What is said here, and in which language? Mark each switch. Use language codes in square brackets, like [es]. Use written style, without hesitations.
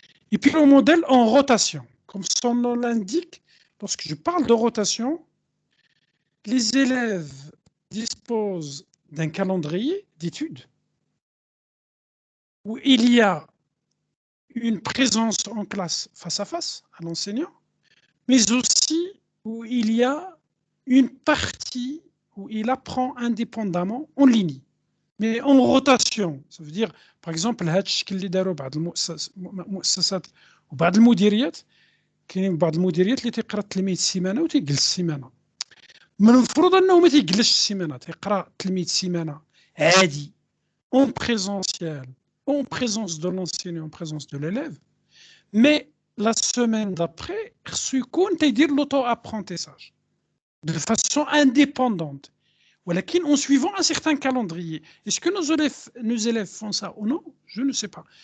[fr] Et puis le modèle en rotation. Comme son nom l'indique, lorsque je parle de rotation, les élèves disposent d'un calendrier d'études où il y a une présence en classe face à face à l'enseignant, mais aussi où il y a une partie où il apprend indépendamment en ligne, mais en rotation. Ça veut dire, par exemple, [ar] هذا الشكل اللي داروا بعض المؤسسات وبعض المديريات, كاينين بعض المديريات اللي تيقرا التلميذ السيمانه وتيجلس السيمانه. من المفروض انه ما تيجلسش السيمانه, تيقرا التلميذ السيمانه عادي [fr] en présentiel, en présence de l'enseignant, en présence de l'élève, mais la semaine d'après, il compte dire l'auto-apprentissage de façon indépendante. [ar] ولكن [fr] en suivant un certain calendrier. Est-ce que nos élèves font ça ou non? Je ne sais pas.